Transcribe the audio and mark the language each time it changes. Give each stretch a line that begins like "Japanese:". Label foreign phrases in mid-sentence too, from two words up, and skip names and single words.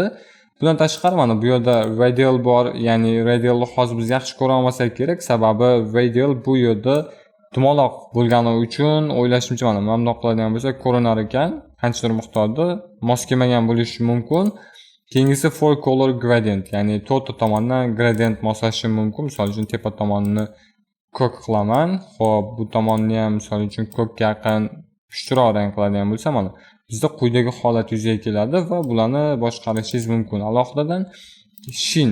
Uzbek: Bundan tashqari mana bu yerda radial bor, ya'ni radialni hozir biz yaxshi ko'ra olmasak kerak, sababi radial bu yerda dumaloq bo'lgani uchun o'ylashimcha mana bundoq qiladigan bo'lsak ko'rinar ekan, qanchadir miqdorda mos kelmagan bo'lishi mumkin.
English: Keyingisi four color gradient,
Uzbek: ya'ni to'rtta tomondan gradient moslashim mumkin. Misol uchun tepa tomonni ko'k qilaman. Xo'p, bu tomonni ham misol uchun ko'kka yaqin pushtiroq rang qiladigan bo'lsa, mana bizda quyidagi holat yuzaga keladi va bularni boshqarishingiz mumkin. Alohidadan shin.